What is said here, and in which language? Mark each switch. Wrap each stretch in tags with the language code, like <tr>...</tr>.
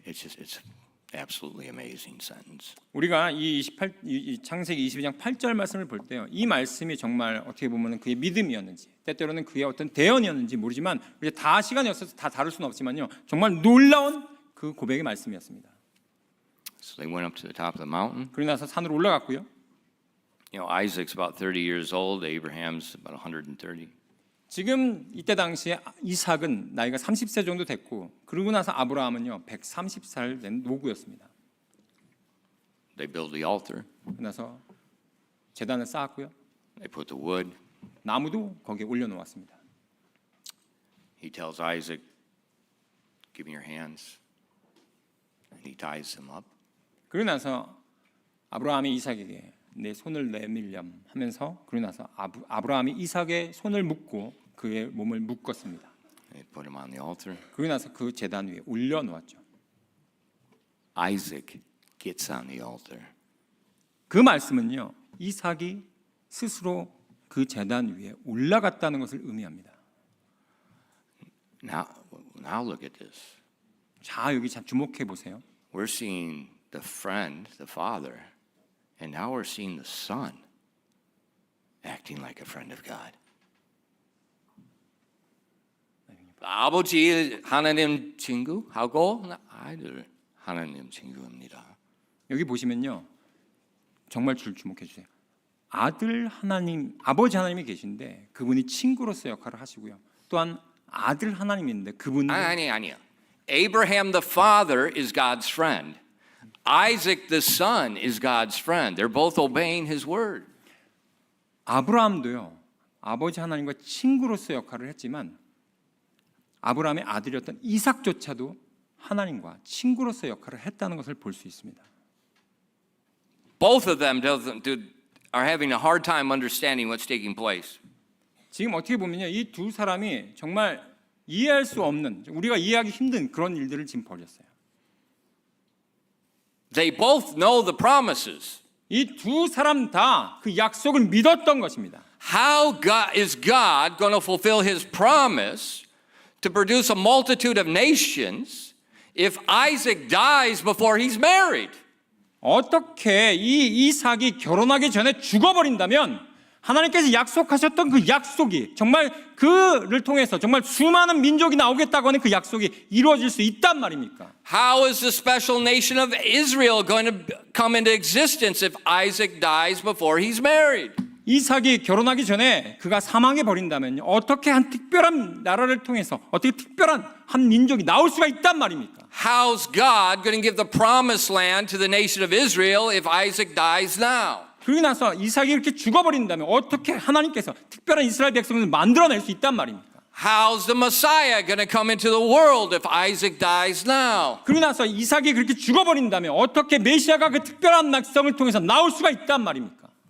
<en>It's absolutely amazing sentence.</en> <ko>우리가 이 창세기 22장 8절 말씀을 볼 때요, 이 말씀이 정말 어떻게 보면 그의 믿음이었는지, 때때로는 그의 어떤 대언이었는지 모르지만 우리 다 시간이 없어서 다 다룰 수는 없지만요, 정말 놀라운 그 고백의 말씀이었습니다.</ko> <en>So they went up to the top of the mountain.</en> <ko>그러고 나서 산으로 올라갔고요.</ko> <en>You know, Isaac's about 30 years old. Abraham's about 130.</en> <ko>지금 이때 당시에 이삭은 나이가 30세 정도 됐고, 그러고 나서 아브라함은요 130살 된 노구였습니다.</ko> <en>They built the altar.</en> <ko>그래서 제단을 쌓았고요,</ko> <en>They put the wood.</en> <ko>나무도 거기에 올려놓았습니다.</ko> <en>He tells Isaac, "Give me your hands," and he ties them up.</en> <ko>그러고 나서 아브라함이 이삭에게 내 손을 내밀렴 하면서, 그러고 나서 아브라함이 이삭의 손을 묶고 그의 몸을 묶었습니다.</ko> <en>They put him on the altar.</en> <ko>그러고 나서 그 제단 위에 올려놓았죠.</ko> <en>Isaac gets on the altar.</en> <ko>그 말씀은요, 이삭이 스스로 그 제단 위에 올라갔다는 것을 의미합니다.</ko> <en>Now look at this.</en> <ko>자, 여기 잘 주목해 보세요.</ko> <en>We're seeing the friend, the father, and now we're seeing the son acting like a friend of God.</en> <ko>아버지 하나님 친구하고 아이들 하나님 친구입니다. 여기 보시면요, 정말 주목해 주세요. 아들 하나님, 아버지 하나님이 계신데 그분이 친구로서 역할을 하시고요. 또한 아들 하나님이 있는데 그분은 아니요.</ko> <en>Abraham the father is God's friend. Isaac the son is God's friend. They're both obeying his word.</en> <ko>아브라함도요. 아버지 하나님과 친구로서 역할을 했지만 아브라함의 아들이었던 이삭조차도 하나님과 친구로서 역할을 했다는 것을 볼 수 있습니다.</ko> <en>Both of them are having a hard time understanding what's taking place.</en> <ko>지금 어떻게 보면요, 이 두 사람이 정말 이해할 수 없는, 우리가 이해하기 힘든 그런 일들을 지금 벌였어요.</ko> <en>They both know the promises.</en> <ko>이 두 사람 다 그 약속을 믿었던 것입니다.</ko> <en>How is God going to fulfill his promise to produce a multitude of nations if Isaac dies before he's married?</en> <ko>어떻게 이 이삭이 결혼하기 전에 죽어버린다면 하나님께서 약속하셨던 그 약속이 정말 그를 통해서 정말 수많은 민족이 나오겠다고 하는 그 약속이 이루어질 수 있단 말입니까?</ko> <en>How is the special nation of Israel going to come into existence if Isaac dies before he's married?</en> <ko>이삭이 결혼하기 전에 그가 사망해 버린다면요, 어떻게 한 특별한 나라를 통해서 어떻게 특별한 한 민족이 나올 수가 있단 말입니까?</ko> <en>How's God going to give the promised land to the nation of Israel if Isaac dies now?</en> <ko>그러고 나서 이삭이 이렇게 죽어버린다면 어떻게 하나님께서 특별한 이스라엘 백성을 만들어낼 수 있단 말입니까?</ko> <en>How's the Messiah going to come into the world if Isaac dies now?</en> <ko>그러고 나서 이삭이 그렇게 죽어버린다면 어떻게 메시아가 그 특별한 백성을 통해서 나올 수가 있단 말입니까?</ko>